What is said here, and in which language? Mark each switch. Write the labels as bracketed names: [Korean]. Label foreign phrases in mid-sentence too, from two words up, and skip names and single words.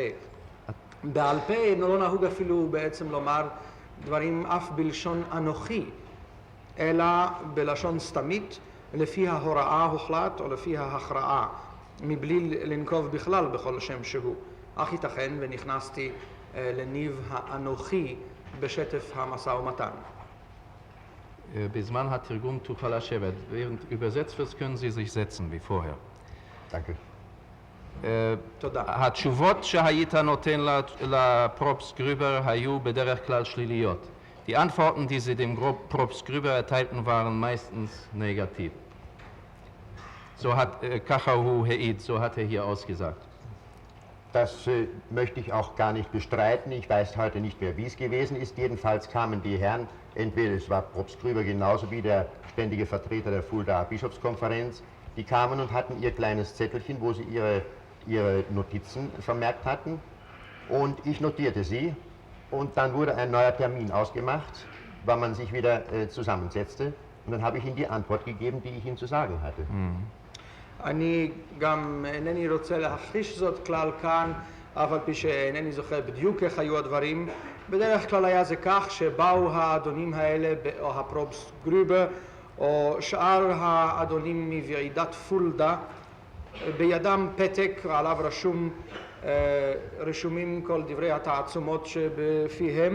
[Hebrew] בעל פה לא נהוג אפילו בעצם לומר דברים אף בלשון אנוכי, אלא בלשון סתמית, לפי ההוראה הוחלט או לפי ההכרעה. מבלי לנקוב בכלל בכל שם שהוא. אך ייתכן ונכנסתי לניב האנוכי בשטף המשא ומתן. בזמן התרגום תוכל לשבת. [German] Während übersetzt wird, können Sie sich setzen wie vorher. Danke. [Hebrew] תודה. התשובות שהיית נותן לפרופסט גרובר היו בדרך כלל שליליות. [German] Die Antworten, die Sie dem Propst Grüber erteilten, waren meistens negativ. So hat Kachahu Heid, so hat hier ausgesagt. Das möchte ich auch gar nicht bestreiten. Ich weiß heute nicht mehr, wie es gewesen ist. Jedenfalls kamen die Herren, entweder es war Propst Grüber genauso wie der ständige Vertreter der Fuldaer Bischofskonferenz, die kamen und hatten ihr kleines Zettelchen, wo sie ihre Notizen vermerkt hatten. Und ich notierte sie. Und dann wurde ein neuer Termin ausgemacht, wann man sich wieder zusammensetzte. Und dann habe ich Ihnen die Antwort gegeben, die ich Ihnen zu sagen hatte. [Hebrew] אני גם אינני רוצה להכחיש זאת כלל כאן, אף על פי שאינני זוכר בדיוק איך היו הדברים. בדרך כלל היה זה כך שבאו האדונים האלה, או הפרופסט גרובר, או שאר האדונים מוועידת פולדה, בידם פתק ועליו רשומים כל דברי התעצומות שבפיהם.